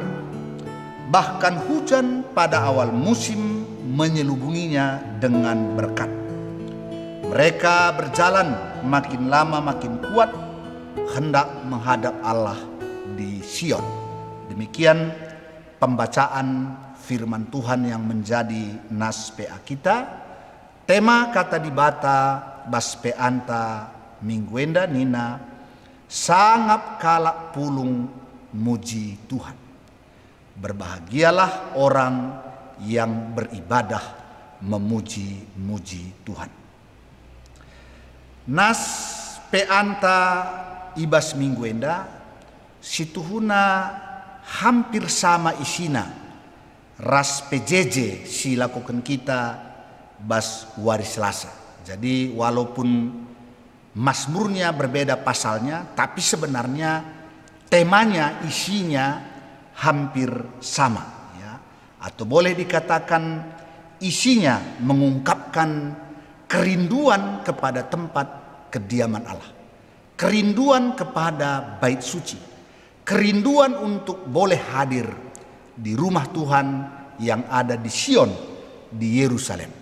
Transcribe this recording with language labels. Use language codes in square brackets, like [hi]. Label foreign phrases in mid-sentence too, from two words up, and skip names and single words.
[id] Bahkan hujan pada awal musim menyelubunginya dengan berkat. Mereka berjalan makin lama makin kuat, hendak menghadap Allah di Sion. Demikian pembacaan firman Tuhan yang menjadi nas PA kita. [btx] Tema kata dibata bas peanta mingguenda nina sangap kalak pulung muji Tuhan. [id] Berbahagialah orang yang beribadah memuji-muji Tuhan. [btx] Nas peanta ibas mingguenda situhuna [id] hampir sama [btx] isina ras PJJ si [id] lakukan kita [btx] bas waris Selasa. [id] Jadi walaupun Mazmurnya berbeda pasalnya, tapi sebenarnya temanya, isinya hampir sama ya. Atau boleh dikatakan isinya mengungkapkan kerinduan kepada tempat kediaman Allah, kerinduan kepada bait suci, kerinduan untuk boleh hadir di rumah Tuhan yang ada di Sion, di Yerusalem.